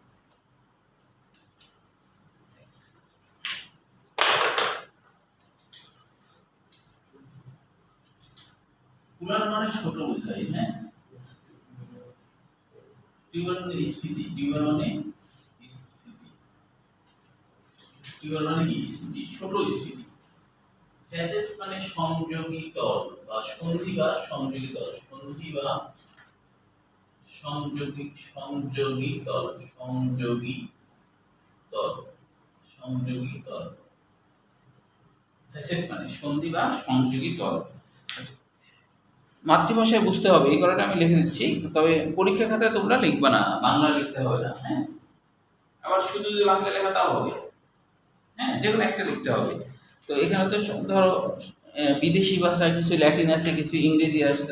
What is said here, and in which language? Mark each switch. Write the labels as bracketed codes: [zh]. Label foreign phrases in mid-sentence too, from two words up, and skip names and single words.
[bn] কুলার মানে ছোট বোঝায়, হ্যাঁ। টিউবার মানে স্ফীতি, টিউবার মানে স্ফীতি, টিউবার মানে কি? স্ফীতি, ছোট স্ফীতি। ফ্যাসেট মানে সংযোগী তল বা সন্ধি বা সংযোগী তল, সন্ধি বা সংযোগী, সংযোগী তল, সংযোগী তল, সংযোগী তল। ফ্যাসেট মানে সন্ধি বা সংযোগী তল। মাতৃভাষায় বুঝতে হবে, এই কথাটা আমি লিখে দিচ্ছি, তবে পরীক্ষার খাতায় তোমরা লিখবে না, বাংলা লিখতে হবে না, হ্যাঁ। আবার শুধু যদি বাংলা লেখা তাও হবে, হ্যাঁ, যে কোনো একটা লিখতে হবে। তো এখানে তো ধরো বিদেশি ভাষায় কিছু ল্যাটিন আছে, কিছু ইংরেজি আছে।